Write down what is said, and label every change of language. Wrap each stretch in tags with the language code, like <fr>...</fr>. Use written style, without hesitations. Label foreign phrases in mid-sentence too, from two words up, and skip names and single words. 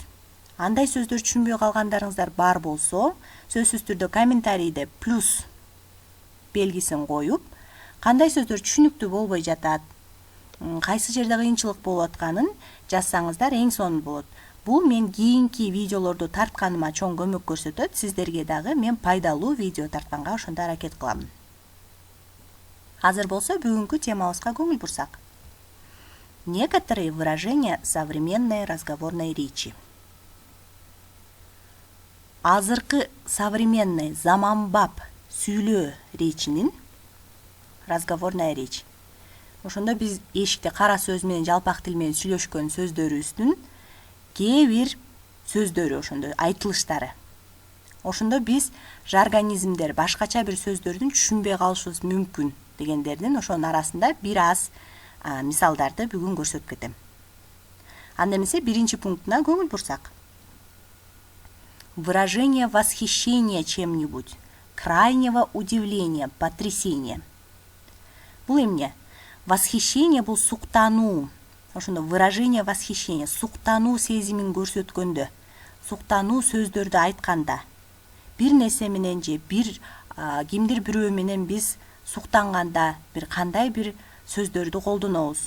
<ky>Андай сөздөр түшүнбөй калгандарыңыздар бар болсо, сөзсүз түрдө комментарийде плюс белгисин коюп, кандай сөздөр түшүнүктүү болбой жатат, кайсы жерде кыйынчылык болуп атканын жазсаңыздар эң сонун болот. Бул мен кийинки видеолорду тартканыма чоң көмөк көрсөтөт. Сиздерге дагы мен пайдалуу видео тартканга ошондо аракет кылам. Азыр болсо бүгүнкү темабызга көңүл бурсак.</ky> <ru>Некоторые выражения современной разговорной речи.</ru> <ky>Азыркы современный заманбап сүйлөө речинин</ky> <ru>разговорная речь.</ru> <ky>Ошондо биз эшикте кара сөз менен жалпак тил менен сүйлөшкөн сөздөрүбүздүн кээ бир сөздөрү, ошондо айтылыштары. Ошондо биз жаргонизмдер, башкача бир сөздөрдүн түшүнбөй калышыбыз мүмкүн дегендердин ошонун арасында бир аз мисалдарды бүгүн көрсөтүп кетем. Анда эмесе биринчи пунктуна көңүл бурсак.</ky> <ru>Выражение восхищения чем-нибудь, крайнего удивления, потрясения.</ru> <ky>Бул эмне? Восхищение бул суктануу. Ошондо</ky> <ru>выражение восхищения,</ru> <ky>суктануу сезимин көрсөткөндө, суктануу сөздөрдү айтканда, бир нерсе менен же кимдир бирөө менен биз суктанганда бир кандай бир сөздөрдү колдонобуз.</ky>